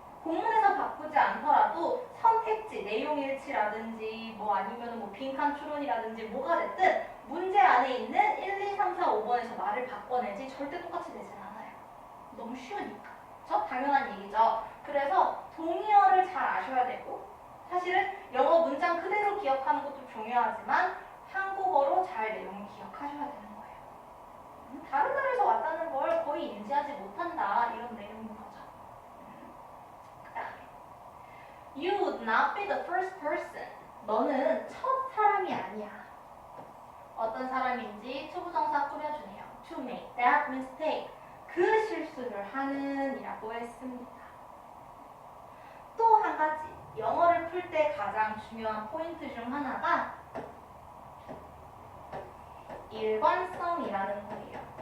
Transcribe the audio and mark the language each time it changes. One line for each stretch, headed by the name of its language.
Korean: 공문에서 바꾸지 않더라도 선택지, 내용일치라든지 뭐 아니면 뭐 빈칸 추론이라든지 뭐가 됐든 문제 안에 있는 1, 2, 3, 4, 5번에서 말을 바꿔내지 절대 똑같이 되진 않아요. 너무 쉬우니까. 그렇죠? 당연한 얘기죠. 그래서 동의어를 잘 아셔야 되고 사실은 영어 문장 그대로 기억하는 것도 중요하지만 한국어로 잘 내용을 기억하셔야 되는 거예요. 다른 나라에서 왔다는 걸 거의 인지하지 못한다 이런 내용인 거죠. 그 다음에
English: You would not be the first person.
Korean: 너는 첫 사람이 아니야. 어떤 사람인지 투부정사 꾸며주네요.
English: To make that mistake.
Korean: 그 실수를 하는 이라고 했습니다. 또 한 가지 영어를 풀 때 가장 중요한 포인트 중 하나가 일관성이라는 거예요.